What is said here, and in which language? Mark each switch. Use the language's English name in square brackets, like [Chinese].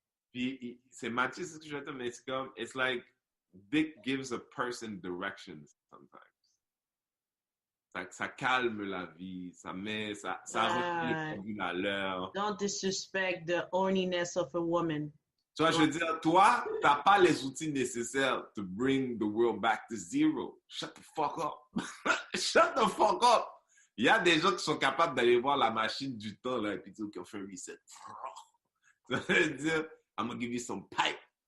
[French] Puis, c'est machiste ce que je veux dire, mais c'est comme, [English] it's like, dick gives a person directions sometimes. [French] Ça calme la vie, ça remet les pendules à l'heure. [English] Don't disrespect the horniness of a woman. [French] Tu vois, je veux dire, toi, t'as pas les outils nécessaires [English] to bring the world back to zero. Shut the fuck up. Shut the fuck up. [French] Il y a des gens qui sont capables d'aller voir la machine du temps, là, et puis dire qu'on fait un reset. Ça veut dire, [English] I'm gonna give you some pipe.